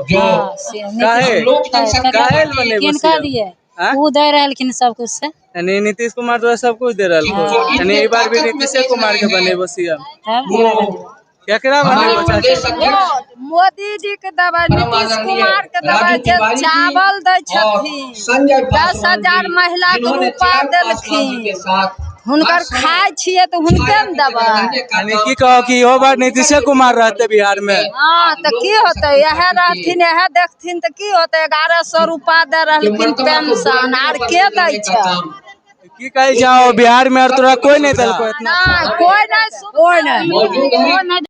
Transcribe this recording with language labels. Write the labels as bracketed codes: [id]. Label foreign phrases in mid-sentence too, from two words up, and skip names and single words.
[anp] काहे बनेबो? किनका दिए उ दे रहलखिन सब कुछ से। यानी नीतीश कुमार तो सब कुछ दे रहलको। यानी ई बार भी नीतीश कुमार के बनेबो सीएम? केकरा बनेबो चाची? मोदी जी के दबा, नीतीश कुमार के दबा जे चावल दै छथिन 10,000 महिला के रूपा देलखिन, हुनकर खाय छिए तो हुनके न दबा। यानी की कहो कि इहो बार नीतीश कुमार रहते बिहार में? हाँ तो की होते, यह रहथिन यह देखथिन तो की होते। 1100 रूपा दे रहलखिन पेंशन, आर के दै छै? की कहे जाओ बिहार में और तोरा कोई नहीं देलको इतना? कोई नहीं